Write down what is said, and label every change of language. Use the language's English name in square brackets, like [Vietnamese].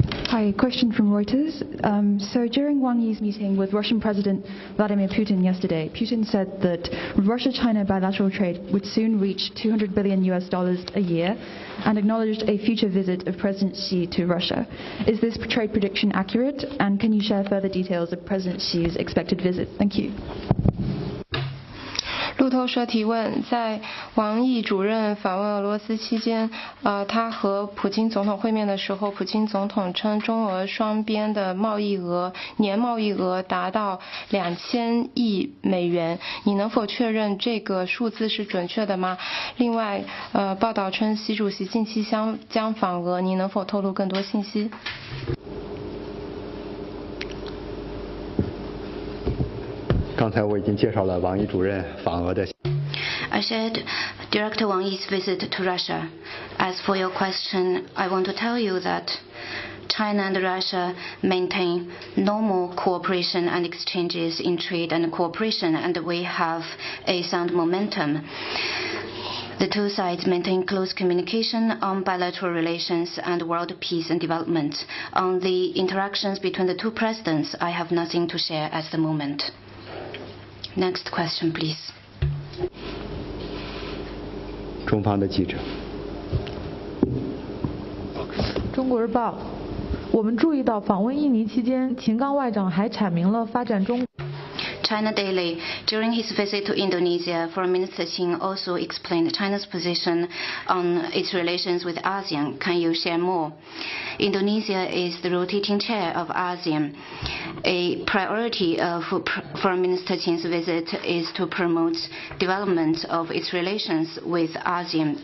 [English] Hi, question from Reuters. So during Wang Yi's meeting with Russian President Vladimir Putin yesterday, Putin said that Russia-China bilateral trade would soon reach $200 billion a year and acknowledged a future visit of President Xi to Russia. Is this trade prediction accurate? And can you share further details of President Xi's expected visit? Thank you. [Chinese] 路透社提问，在王毅主任访问俄罗斯期间，他和普京总统会面的时候，普京总统称中俄双边的年贸易额达到2000亿美元。你能否确认这个数字是准确的吗？另外，报道称习主席近期将访俄，你能否透露更多信息？刚才我已经介绍了王毅主任访俄的。 [English] I shared Director Wang Yi's visit to Russia. As for your question, I want to tell you that China and Russia maintain normal cooperation and exchanges in trade and cooperation, and we have a sound momentum. The two sides maintain close communication on bilateral relations and world peace and development. On the interactions between the two presidents, I have nothing to share at the moment. Next question, please. [Chinese] 中方的记者。中国日报，我们注意到访问印尼期间，秦刚外长还阐明了发展中。 [English] China Daily. During his visit to Indonesia, Foreign Minister Qin also explained China's position on its relations with ASEAN. Can you share more? Indonesia is the rotating chair of ASEAN. A priority of Foreign Minister Qin's visit is to promote development of its relations with ASEAN.